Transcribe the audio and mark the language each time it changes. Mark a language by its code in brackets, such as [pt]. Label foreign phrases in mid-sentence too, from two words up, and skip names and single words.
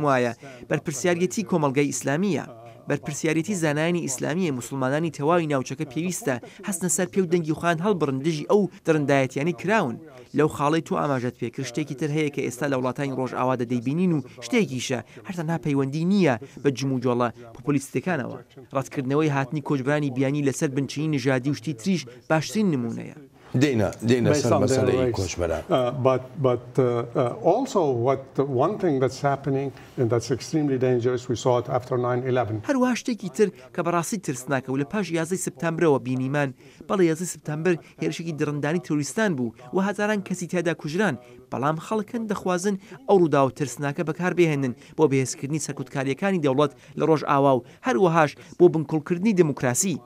[ckb] وایە بەرپرسیارەتی کۆمەلگای ئیسلامیە بەرپرسیارەتی زانایانی ئیسلامیە مسلمانانی تەواوی ناوچەکە پێویستە هەستنە سەر پێ و دەنگی خوان هەڵبڕن دژی ئەو دڕندایەتیانی کراون لەو خاڵی تو ئاماژەت پێکرد شتێکی تر هەیە کە ئێستا لە وڵاتانی ڕۆژئاوا دەیبینین و شتێکیشە هەرتەنها پەیوەندی نییە بە جموجۆڵە پۆپۆلیستەکانەوە ڕەتکردنەوەی هاتنی کۆچبرانی بیانی لەسەر بنچینی نژادی و شتی تریش باشترین نمونەیە. دێنە سەر مەسەلەی کۆچبەران. [en] But also one thing that's happening and that's extremely dangerous we saw it after 9/11. [ckb] هەروەها شتێکی تر کە بەڕاستی ترسناکە و لە پاش 11 سپتامبرەوە بینیمان بەڵێ 11 سپتامبر هێرشێکی درڕندانی تۆریستان بوو و هەزاران کەسی تیادا کوژران بەڵام خەڵکن دەخوازن ئەو ڕوودا و ترسناکە بەکاربهێنن بۆ بەهێزکردنی سەرکوتکاریەکانی دەوڵەت لە ڕۆژئاوا و هەروەهاش بۆ بنکوڵکردنی دموکراسی.